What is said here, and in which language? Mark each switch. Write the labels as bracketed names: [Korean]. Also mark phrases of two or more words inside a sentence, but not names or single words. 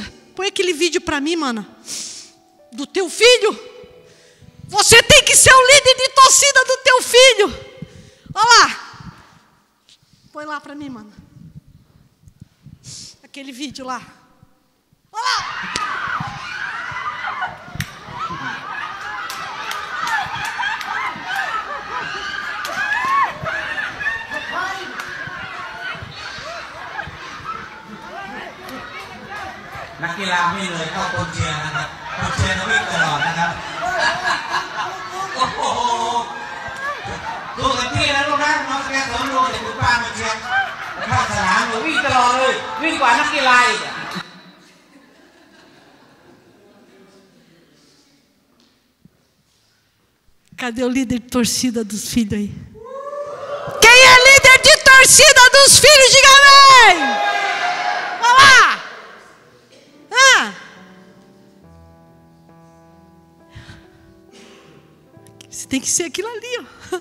[Portuguese] Põe aquele vídeo para mim, mana. Do teu filho. Você tem que ser o líder de torcida do teu filho. Olha lá. Põe lá para mim, mano. Aquele vídeo lá. Olha lá. [Thai] นักกีฬาไม่เลยเข้ากองเชียร์นะครับกองเชียร์วิ่งตลอดนะครับโอ้โหดูกันที่นะลูกนะน้องแกสอนลูกเด็กคุณป้ามาเชียร์เข้าสนามวิ่งตลอดเลยวิ่งกว่านักกีฬาอีก [Portuguese] Cadê o líder de torcida dos filhos aí? Quem é líder de torcida dos filhos? Diga amém! Olha lá! Você tem que ser aquilo ali, ó.